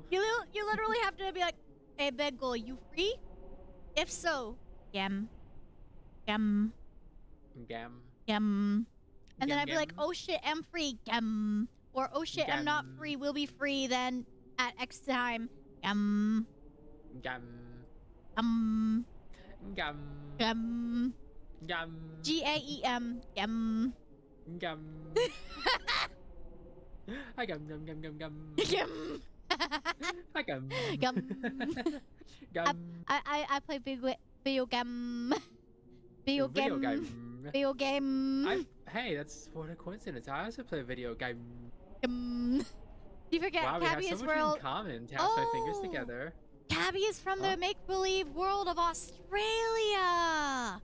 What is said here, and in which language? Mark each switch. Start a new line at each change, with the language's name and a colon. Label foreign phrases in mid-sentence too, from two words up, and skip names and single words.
English: You literally have to be like, hey, Bagel, you free? If so, gem. Gam. And then Gem, I'd be like, gem. oh shit, I'm free. Or oh shit, I'm not free. We'll be free then at X time. Gam. Gam. Gam. Gam. Gam. G-A-E-M. Gam. Gam. I gum gum gum gum gum. Gum. I gum. Gum. Gum. I play video game. Video game. Hey, that's what a coincidence. I also play video game. Do you forget Wow, we have so Cabby's much world? in common. Tap my fingers together. Cabby is from the make-believe world of Australia.